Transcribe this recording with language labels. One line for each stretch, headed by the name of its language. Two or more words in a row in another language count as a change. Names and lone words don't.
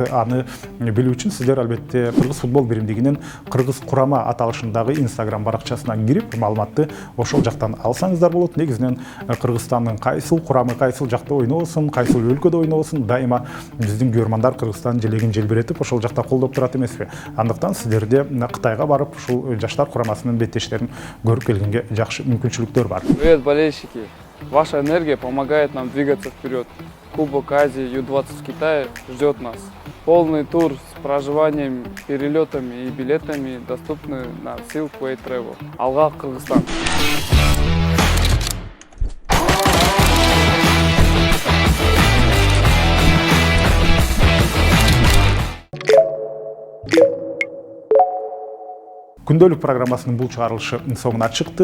Kyrgyz: Аны билүү үчүн сиздер албетте Кыргыз футбол биримдигинин Кыргыз курама аталышындагы Instagram баракчасына кирип, маалыматты ошол жактан алсаңыздар болот. Негизинен Кыргызстандын кайсыл курамы кайсыл жакта ойнобосун, кайсыл өлкөдө ойнобосун, дайыма биздин көрөрмандар Кыргызстандын желегин желбиретип ошол жакта колдоп турат эмеспи. Андыктан сиздерде Кытайга барып ушул жаштар курамасынын беттештерин көрүп келгенге жакшы мүмкүнчүлүктөр бар.
Russian: Привет, болельщики! Ваша энергия помогает нам двигаться вперед. Кубок Азии Ю-20 в Китае ждет нас. Полный тур с проживанием, перелетами и билетами доступны на Silkway Travel.
Kyrgyz: Алга, Кыргызстан! Күндөлүк программасынын бул чыгарылышы соңуна чыкты.